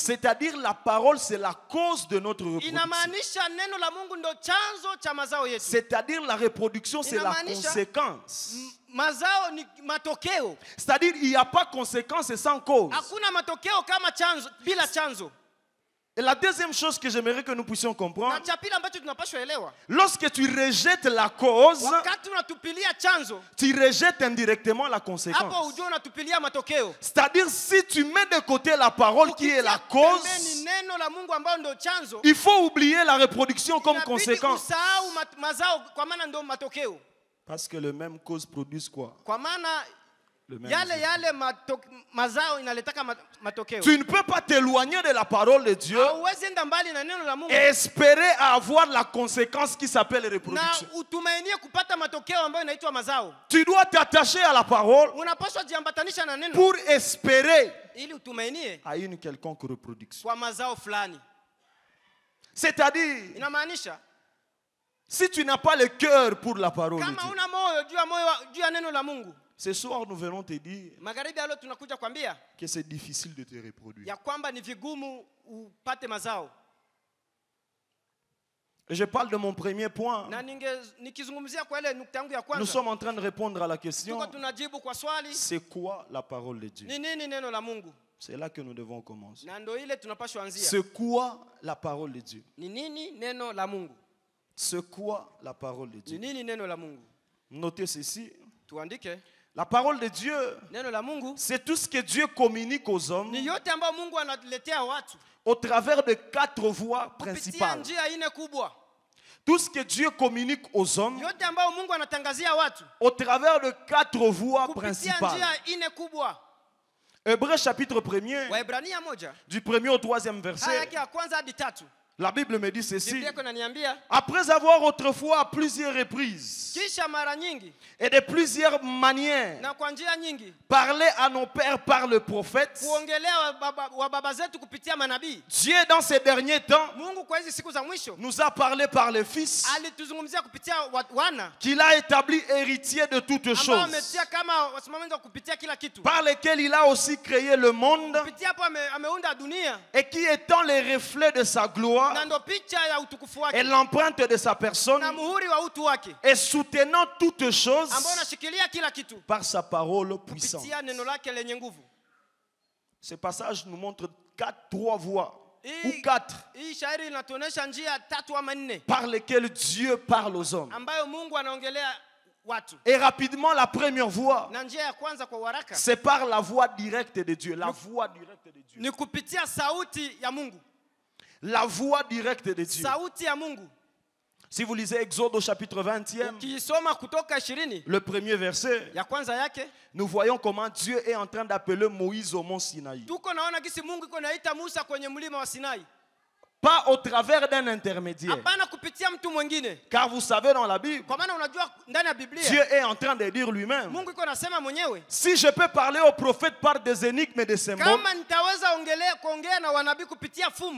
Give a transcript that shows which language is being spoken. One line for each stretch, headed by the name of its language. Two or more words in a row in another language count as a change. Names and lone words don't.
French: c'est-à-dire la parole c'est la cause de notre reproduction.
Swahili: inamaanisha neno la Mungu ndio chanzo cha mazao yetu.
French: C'est-à-dire la reproduction c'est la
Swahili: Inamaanisha
French: conséquence.
Swahili: Mazao ni matokeo.
French: C'est-à-dire il n'y a pas conséquence sans cause.
Swahili: Hakuna matokeo kama chanzo bila chanzo.
French: Et la deuxième chose que j'aimerais que nous puissions
Swahili: Na
French: comprendre,
Swahili: cha pili ambacho tunapaswa elewa,
French: lorsque tu rejettes la cause,
Swahili: wakati unatupilia chanzo,
French: tu rejettes indirectement la conséquence.
Swahili: hapo ujue unatupilia matokeo.
French: C'est-à-dire, si tu mets de côté la parole qui est la
Swahili: Pembeni
French: cause,
Swahili: neno la Mungu ambao ndio chanzo,
French: il faut oublier la reproduction comme
Swahili: inabidi
French: conséquence.
Swahili: usahau mazao, kwa maana ndio matokeo.
French: Parce que le même cause produit quoi?
Swahili: Kwa maana
French: Le même
Swahili: yale
French: résultat.
Swahili: mazao inaletaka matokeo.
French: Tu ne peux pas t'éloigner de la parole de Dieu
Swahili: Hauwezi enda mbali na neno la Mungu
French: et espérer avoir la conséquence qui s'appelle
Swahili: na
French: reproduction.
Swahili: utumainie kupata matokeo ambayo inaitwa mazao.
French: Tu dois t'attacher à la parole
Swahili: Unapaswa jiambatanisha na neno
French: pour espérer
Swahili: ili utumainie
French: à une quelconque reproduction.
Swahili: kwa mazao fulani.
French: C'est-à-dire,
Swahili: Inamaanisha
French: si tu n'as pas le cœur pour la parole de
Swahili: kama
French: Dieu,
Swahili: una moyo juu ya neno la Mungu,
French: ce soir nous venons te dire
Swahili: magharibi leo tunakuja kwambia
French: que c'est difficile de te reproduire.
Swahili: ya kwamba ni vigumu upate mazao.
French: Et je parle de mon premier point.
Swahili: Na nikizungumzia kwa ile nukta yangu ya
French: Nous
Swahili: kwanza,
French: sommes en train de répondre à la question,
Swahili: tuko tunajibu kwa swali,
French: c'est quoi la parole de Dieu?
Swahili: ni nini neno la Mungu?
French: C'est là que nous devons commencer.
Swahili: Na ndio ile tunapaswa anzia.
French: C'est quoi la parole de Dieu?
Swahili: Ni nini neno la Mungu?
French: C'est quoi la parole de
Swahili: Ni
French: Dieu?
Swahili: nini neno la Mungu?
French: Notez ceci.
Swahili: Tuandike.
French: La parole de Dieu,
Swahili: Neno la Mungu
French: c'est tout ce que Dieu communique aux hommes
Swahili: ni yote ambayo Mungu analetea watu
French: au travers de 4 voies
Swahili: kupitia
French: principales.
Swahili: njia ine kubwa.
French: Tout ce que Dieu communique aux hommes
Swahili: Yote ambayo Mungu anatangazia watu
French: au travers de 4 voies
Swahili: kupitia
French: principales.
Swahili: njia ine kubwa.
French: Hébreux chapitre 1er,
Swahili: Waebrania 1
French: du 1er au 3e
Swahili: aya
French: verset,
Swahili: yake ya kwanza hadi 3.
French: la Bible me dit ceci.
Swahili: Biblia iko inaniambia
French: Après avoir autrefois à plusieurs reprises
Swahili: kisha mara nyingi
French: et de plusieurs manières
Swahili: na kwa njia nyingi
French: parlé à nos pères par le prophète,
Swahili: kuongelea wa baba zetu kupitia manabii,
French: Dieu dans ces derniers temps
Swahili: Mungu kwa hizi siku za mwisho
French: nous a parlé par le Fils
Swahili: alituzungumzia kupitia wana
French: qu'il a établi héritier de toutes
Swahili: ambao
French: choses,
Swahili: ametia kama wasimamizi wa kupitia kila kitu.
French: par lesquels il a aussi créé le monde
Swahili: Kupitia hapo ameunda dunia
French: et qui étant les reflets de sa gloire
Swahili: na ndo picha ya utukufu
French: et
Swahili: wake
French: l'empreinte de sa personne
Swahili: na muhuri wa utu wake
French: et soutenant toutes choses
Swahili: ambao unashikilia kila kitu
French: par sa parole puissante.
Swahili: kupitia neno lake lenye nguvu.
French: Ce passage nous montre 3 voies ou
Swahili: Hii 4 hii shairi inatuonesha njia 3 ama 4
French: par lesquelles Dieu parle aux hommes.
Swahili: ambayo Mungu anaongelea watu.
French: Et rapidement, la première voie,
Swahili: Na njia ya kwanza kwa haraka
French: c'est par la voie directe de Dieu. La voie directe de Dieu.
Swahili: ni kupitia sauti ya Mungu.
French: La voie directe de Dieu.
Swahili: Sauti ya Mungu.
French: Si vous lisez Exode au chapitre 20e,
Swahili: Ukisoma Kutoka 20
French: le premier verset,
Swahili: ya kwanza yake,
French: nous voyons comment Dieu est en train d'appeler Moïse au mont Sinaï.
Swahili: tuko naona gisi Mungu iko naita Musa kwenye mlima wa Sinai.
French: Pas au travers d'un intermédiaire.
Swahili: Hapana kupitia mtu mwingine.
French: Car vous savez dans la Bible,
Swahili: Kwa maana unajua ndani ya
French: Dieu
Swahili: Biblia
French: est en train de dire lui-même,
Swahili: Mungu iko nasema mwenyewe,
French: si je peux parler aux prophètes par des énigmes et des symboles,
Swahili: kama nitaweza kuongea na wanabii kupitia fumbo